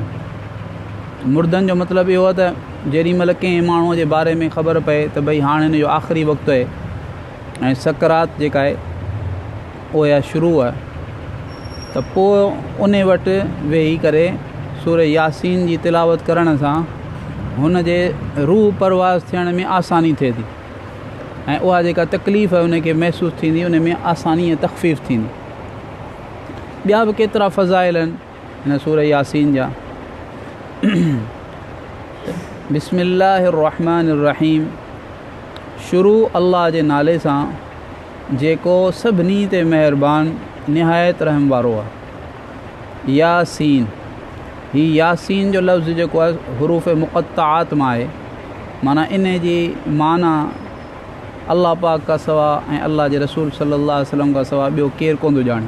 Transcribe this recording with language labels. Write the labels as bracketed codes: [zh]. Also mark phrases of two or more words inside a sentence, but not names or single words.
[sd] मुर्दनि जो मतिलबु इहो आहे त जेॾीमहिल कंहिं माण्हूअ जे बारे में ख़बर पए त भई हाणे हिन जो आख़िरी वक़्तु आहे ऐं सकरात जेका आहे उहा शुरू आहे, त पोइ उन वटि वेही करे सूरह यासीन जी तिलावत करण सां हुन जे रूह परवाज़ थियण में आसानी थिए थी ऐं उहा जेका तकलीफ़ आहे उनखे महसूसु थींदी, उन में आसानी ऐं तख़फ़ीफ़ थींदी. ॿिया बि केतिरा फ़ज़ाइल आहिनि हिन सूरह यासीन जा. [ar] بسم الله الرحمن الرحيم. [sd] शुरू अल्लाह जे नाले सां जेको सभिनी ते महिरबान निहायत रहम वारो आहे. यासीन. ही यासीन जो लफ़्ज़ जेको आहे हुरूफ़ मुक़त्ताआत मां आहे, माना इन जी माना अल्लाह पाक का सवा ऐं अल्लाह जे रसूल [ar] صلى الله عليه وسلم [sd] का सवा ॿियो केरु कोन थो ॼाणे.